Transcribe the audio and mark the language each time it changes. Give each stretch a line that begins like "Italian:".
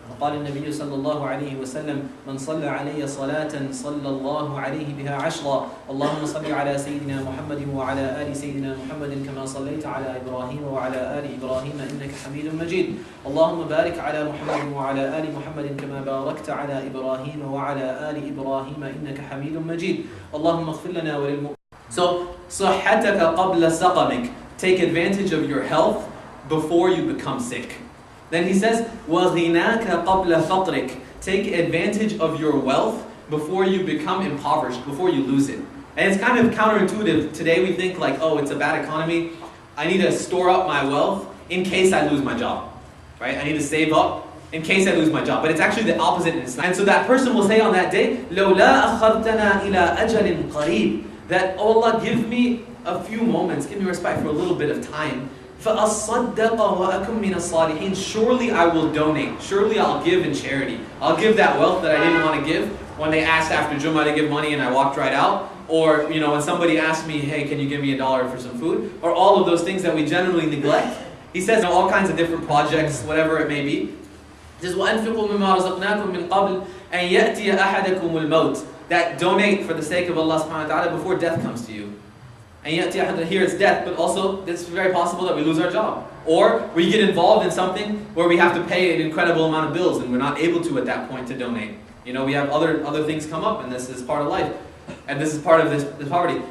Arabic: قال النبي صلى الله عليه وسلم من صلى علي صلاة صلى الله عليه بها عشرا اللهم صل على سيدنا محمد وعلى آل سيدنا محمد كما صليت على إبراهيم وعلى آل إبراهيم إنك حميد مجيد اللهم بارك على محمد وعلى آل محمد كما باركت على إبراهيم وعلى آل إبراهيم إنك حميد مجيد اللهم اغفر لنا وللمؤمنين. So, صحتك قبل سقمك.
English: Take advantage of your health before you become sick. Then he says,
Arabic: وَغِنَاكَ قَبْلَ فَقْرِكَ.
English: Take advantage of your wealth before you become impoverished, before you lose it. And it's kind of counterintuitive. Today we think like, oh, it's a bad economy. I need to store up my wealth in case I lose my job. Right? I need to save up in case I lose my job. But it's actually the opposite in Islam. And so that person will say on that day,
Arabic: لَوْلَا أَخَرْتَنَا إِلَىٰ أَجَلٍ قَرِيبٍ.
English: That, oh Allah, give me a few moments, give me respite for a little bit of time.
Arabic: فَأَصَّدَّقَ وَأَكُمْ مِنَ الصَّالِحِينَ.
English: Surely I will donate. Surely I'll give in charity. I'll give that wealth that I didn't want to give when they asked after Jummah to give money and I walked right out. Or, when somebody asked me, hey, can you give me $1 for some food? Or all of those things that we generally neglect. He says all kinds of different projects, whatever it may be. He says,
Arabic: وَأَنْفِقُوا مِمَّا رَزَقْنَاكُم مِّن قَبْلِ أَن يَأْتِيَ أَحَدَكُمُ الْمَوْتِ.
English: That donate for the sake of Allah subhanahu wa ta'ala before death comes to you. And yet here it's death, but also it's very possible that we lose our job. Or we get involved in something where we have to pay an incredible amount of bills and we're not able to at that point to donate. We have other things come up and this is part of life. And this is part of this poverty.